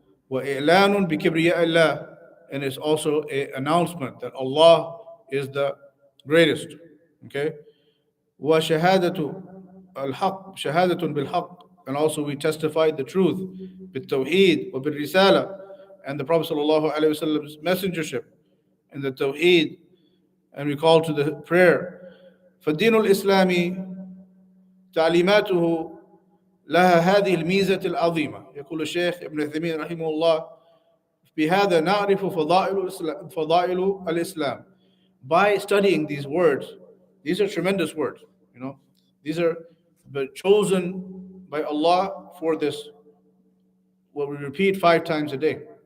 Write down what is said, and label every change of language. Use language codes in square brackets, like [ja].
[ar] وإعلان بكبرياء الله, [en] and it's also an announcement that Allah is the greatest. Okay? [ar] وشهادة الحق, شهادة بالحق, [en] and also we testify the truth, [ar] بالتوحيد وبالرسالة, [en] and the Prophet ﷺ's messengership, and the tawheed, and we call to the prayer. [ar] فالدين الإسلامي تعليماته لها هذه الميزة العظيمة. يقول الشيخ ابن عثيمين رحمه الله بهذا نعرف فضائل الإسلام. [en] By studying these words, these are tremendous words, these are chosen by Allah for this, what we repeat 5 times a day.